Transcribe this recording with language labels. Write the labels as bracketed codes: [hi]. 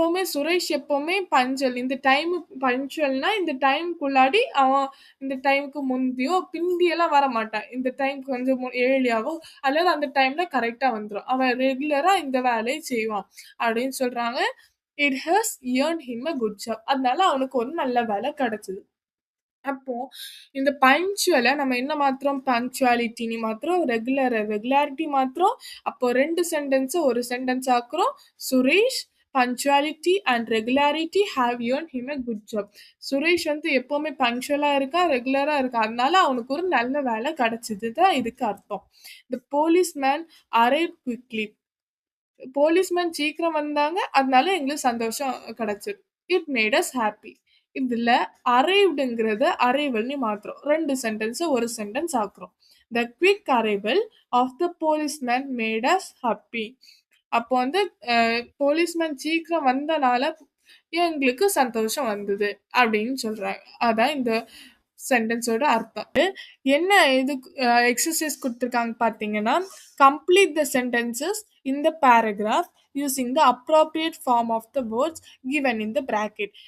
[ta] சுரேஷ் எப்பவுமே பஞ்சுவல். இந்த டைம் பங்க்சுவல்னா இந்த டைம்க்குள்ளாடி அவன் இந்த டைமுக்கு முந்தியோ பிந்தியெல்லாம் வர மாட்டான். இந்த டைம் கொஞ்சம் ஏர்லியாவோ அல்லது அந்த டைம்ல கரெக்டா வந்துரும். அவன் ரெகுலரா இந்த வேலையை செய்வான் அப்படின்னு சொல்றாங்க. [en] It has earned him a good job. [ta] அதனால அவனுக்கு ஒரு நல்ல வேலை கிடைச்சது. அப்போ இந்த பங்க்சுவல நம்ம என்ன மாத்துறோம்? பங்க்சுவாலிட்டின்னு மாத்துறோம். ரெகுலாரிட்டி மாத்துறோம். அப்போ 2 சென்டென்ஸ ஒரு sentence ஆக்குறோம். Suresh [en] Punctuality and regularity have earned him a good job. [ta] Suresh வந்து எப்பவுமே பங்க்சுவலா இருக்கான், ரெகுலரா இருக்கான். அதனால அவனுக்கு ஒரு நல்ல வேலை கிடைச்சது தான் இதுக்கு அர்த்தம். [en] The policeman arrived quickly. [ta] Policeman சீக்கிரம் வந்தாங்க, அதனால எங்களுக்கு சந்தோஷம் கிடைச்சது. [en] It made us happy. [ta] இதுல அரைவ்டுங்கிறத அரைவல்னு மாத்துறோம். 2 சென்டென்ஸ ஒரு sentence ஆக்குறோம். [en] The quick arrival of the policeman made us happy. [ta] அப்போ வந்து போலீஸ்மேன் சீக்கிரம் வந்தனால எங்களுக்கு சந்தோஷம் வந்தது அப்படின்னு சொல்றாங்க. அதான் இந்த சென்டென்ஸோட அர்த்தம். என்ன இது எக்ஸசைஸ் குடுத்துருக்காங்க பார்த்தீங்கன்னா, [en] Complete the sentences in the paragraph using the appropriate form of the words given in the bracket.